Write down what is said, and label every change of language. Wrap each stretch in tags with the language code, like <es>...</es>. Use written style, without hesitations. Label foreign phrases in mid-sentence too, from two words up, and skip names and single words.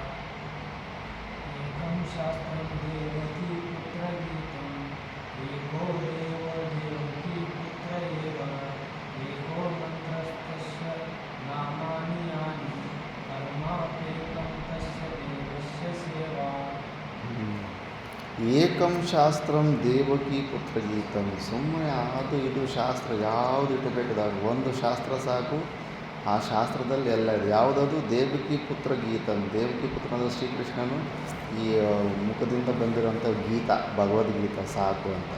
<sa>ಏಕಂ ಶಾಸ್ತ್ರಂ ದೇವಕೀ ಪುತ್ರ ಗೀತಂ ಏಕೋ ದೇವೋ ದೇವಕೀ ಪುತ್ರ ಏವ ಏಕೋ ಮಂತ್ರಸ್ತಸ್ಯ ನಾಮಾನಿ ಯಾನಿ ಕರ್ಮಾಪ್ಯೇಕಂ ತಸ್ಯ ದೇವಸ್ಯ ಸೇವಾ. ಏಕಂ ಶಾಸ್ತ್ರಂ ದೇವಕಿ ಪುತ್ರ ಗೀತಂ.</sa> <kn>ಸುಮ್ಮನೆ ಅದು ಇದು ಶಾಸ್ತ್ರ ಯಾವುದು ಇಟ್ಟಬೇಕಾದಾಗ ಒಂದು ಶಾಸ್ತ್ರ ಸಾಕು. ಆ ಶಾಸ್ತ್ರದಲ್ಲಿ ಎಲ್ಲ ಇದೆ. ಯಾವುದದು?</kn> <sa>ದೇವಕಿ ಪುತ್ರ ಗೀತಂ.</sa> <kn>ದೇವಕಿ ಪುತ್ರನಾದ ಶ್ರೀಕೃಷ್ಣನು ಈ ಮುಖದಿಂದ ಬಂದಿರೋಂಥ ಗೀತ, ಭಗವದ್ಗೀತ ಸಾಕು ಅಂತ.</kn>